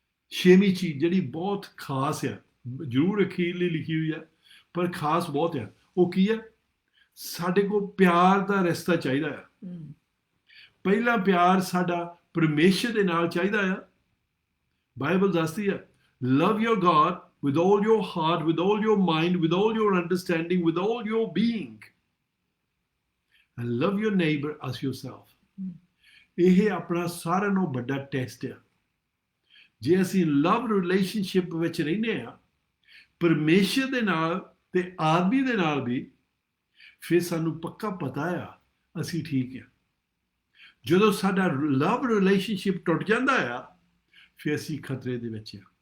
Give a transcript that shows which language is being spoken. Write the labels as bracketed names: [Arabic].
[Punjabi] ਛੇਵੀਂ ਚੀਜ਼ ਜਿਹੜੀ ਬਹੁਤ ਖਾਸ ਆ, ਜ਼ਰੂਰ ਅਖੀਰਲੀ ਲਿਖੀ ਹੋਈ ਆ ਪਰ ਖਾਸ ਬਹੁਤ ਆ, ਉਹ ਕੀ ਆ? ਸਾਡੇ ਕੋਲ ਪਿਆਰ ਦਾ ਰਿਸ਼ਤਾ ਚਾਹੀਦਾ ਆ। ਪਹਿਲਾ ਪਿਆਰ ਸਾਡਾ ਪਰਮੇਸ਼ਰ ਦੇ ਨਾਲ ਚਾਹੀਦਾ ਆ। ਬਾਈਬਲ ਦੱਸਦੀ ਆ, [English] Love your God with all your heart, with all your mind, with all your understanding, with all your being, and love your neighbor as yourself. [Punjabi] ਇਹ ਆਪਣਾ ਸਾਰਿਆਂ ਨਾਲੋਂ ਵੱਡਾ ਟੈਸਟ ਆ। ਜੇ ਅਸੀਂ ਲਵ ਰਿਲੇਸ਼ਨਸ਼ਿਪ ਵਿੱਚ ਰਹਿੰਦੇ ਆ ਪਰਮੇਸ਼ਰ ਦੇ ਨਾਲ ਤੇ ਆਦਮੀ ਦੇ ਨਾਲ ਵੀ, ਫਿਰ ਸਾਨੂੰ ਪੱਕਾ ਪਤਾ ਆ ਅਸੀਂ ਠੀਕ ਆ। ਜਦੋਂ ਸਾਡਾ ਲਵ ਰਿਲੇਸ਼ਨਸ਼ਿਪ ਟੁੱਟ ਜਾਂਦਾ ਆ, ਫਿਰ ਅਸੀਂ ਖਤਰੇ ਦੇ ਵਿੱਚ ਆ।